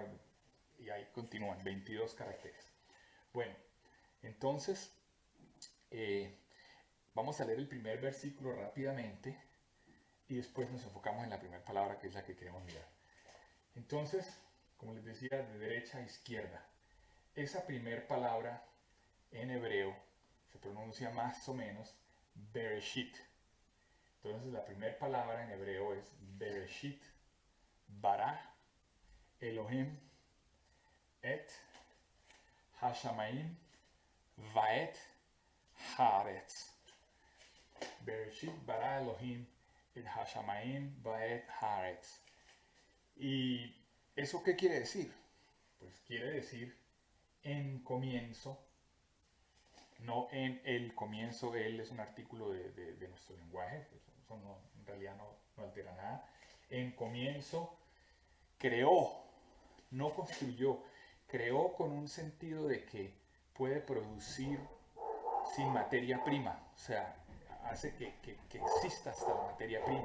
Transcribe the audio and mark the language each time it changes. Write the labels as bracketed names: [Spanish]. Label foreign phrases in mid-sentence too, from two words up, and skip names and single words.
[Spanish] Y ahí continúan, 22 caracteres. Bueno, entonces eh, vamos a leer el primer versículo rápidamente y después nos enfocamos en la primera palabra que es la que queremos mirar. Entonces, como les decía, de derecha a izquierda. Esa primera palabra en hebreo se pronuncia más o menos Bereshit. Entonces la primera palabra en hebreo es [Hebrew] בראשית ברא אלהים את השמים ואת הארץ. בראשית ברא אלהים את השמים ואת הארץ. [Spanish] ¿Y eso qué quiere decir? Pues quiere decir en comienzo, no en el comienzo. Él es un artículo de nuestro lenguaje, eso no, en realidad no altera nada. En comienzo creó, no construyó, creó con un sentido de que puede producir sin materia prima, o sea, hace que exista hasta la materia prima.